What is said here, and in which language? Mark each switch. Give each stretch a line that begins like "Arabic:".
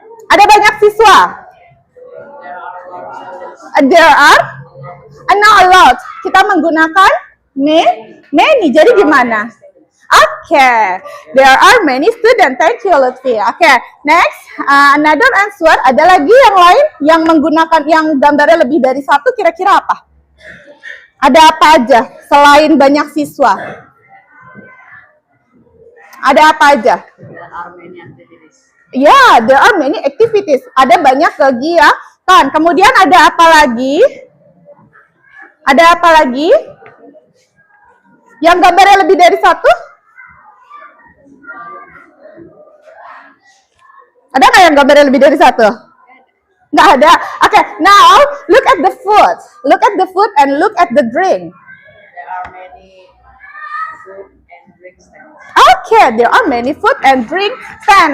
Indonesian: Ada banyak siswa.
English: There are, and now a lot.
Indonesian: Kita menggunakan
English: many.
Indonesian: Jadi gimana?
English: Okay, there are many students. Thank you, Lutfi. Okay, next, another answer.
Indonesian: Ada lagi yang lain yang menggunakan yang gambarnya lebih dari satu. Kira-kira apa? Ada apa aja selain banyak siswa? Ada apa aja?
English: Yeah, there are many activities.
Indonesian: Ada banyak kegiatan. Kemudian ada apa lagi? Ada apa lagi? Yang gambarnya lebih dari satu? Ada nggak yang gambarnya lebih dari satu? Nggak ada.
English: Okay, now look at the food. Look at the food and look at the drink. There are many food and drink stands. Okay, there are many food and drink stand.